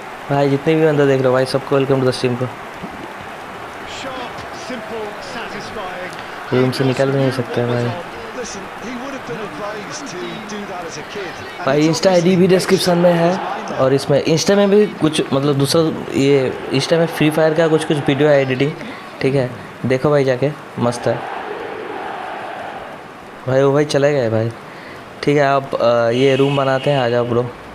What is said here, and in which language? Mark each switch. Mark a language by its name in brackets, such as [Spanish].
[Hindi] भाई जितने भी बंदा देख रहे हो भाई, सबको [English] Welcome to the stream bro. Sharp, simple, satisfying. [Hindi] Room से निकल भी नहीं सकते भाई। [English] Listen, he would have been advised to do that as a kid. [Hindi] भाई इंस्टा आईडी भी डिस्क्रिप्शन में है, और इसमें इंस्टा में भी कुछ मतलब दूसरा, ये इंस्टा में फ्री फायर का कुछ वीडियो है एडिटिंग, ठीक है, देखो भाई जाके, मस्त है भाई। वो भाई चले गए भाई, ठीक है। आप ये रूम बनाते हैं, आ जाओ ब्रो।